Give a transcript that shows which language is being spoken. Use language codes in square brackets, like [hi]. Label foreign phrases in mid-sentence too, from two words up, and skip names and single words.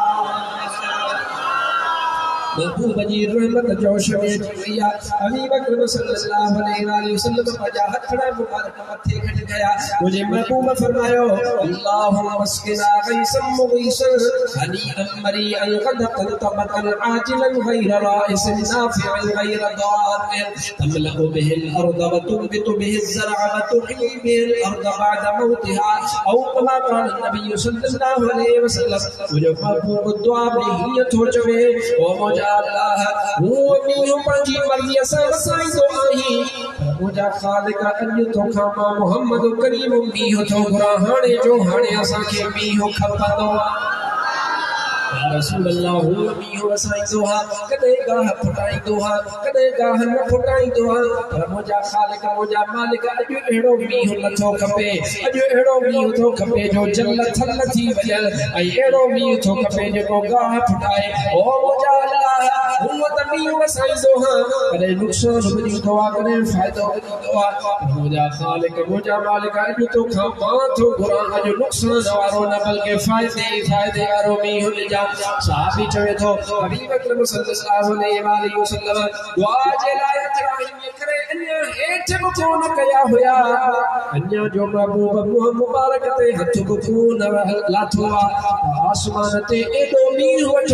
[sd] महबूब जी रहमत जोश में जिया हबीब अकरम [ar] صلى الله عليه وسلم [sd] पजा हथड़ा मुबारक मथे खड़ गया मुझे महबूब फरमायो अल्लाहुम्मा [ar] اسقنا غيثا مغيثا هنيئا مريئا غدقا طبقا عاجلا غير رائث نافعا غير ضار تملأ بها الأرض وتنبت به الزرع وتحيي به الأرض بعد موتها أو كما قال النبي صلى الله عليه وسلم [sd] मुझे महबूब दुआ में ही थो चवे ओ अल्लाह वो मीहु पंजी मर्जी असा वसाई तो आही मुझा खालिक अॼु तोखां मां मोहम्मद करीम मीहु थो घुरां हाणे जो हाणे असांखे मीहु खपंदो रसूल अल्लाह वो मीहु वसाईंदो हा कदे गाह फुटाईंदो हा कदे गाह न फुटाईंदो हा पर मुझा खालिक मुझा मालिक अॼु अहिड़ो मीहु नथो खपे अॼु अहिड़ो मीहु थो खपे जो जल थल थी वञल ऐं अहिड़ो मीहु थो खपे जेको गाह फुटाए ओ मुझा अल्लाह हुआ त मीहु वसाईंदो हा कदे नुक़सान वञींदो आ कदे फ़ाइदो वञींदो आ मुझा खालिक मुझा मालिक अॼु तोखां मां थो घुरां अॼु नुक़सान वारो न बल्कि फ़ाइदे वारो मीहु ॾिजां साहबी चवे थो हबीब अकरम [ar] صلى الله عليه وسلم [sd] दुआ जे लाइ अचराई करे अन्या हेठ कोन कया हुया अन्या जो महबूब मुंह मुबारक ते हथ कोन लाथो आसमान ते एडो मींहुं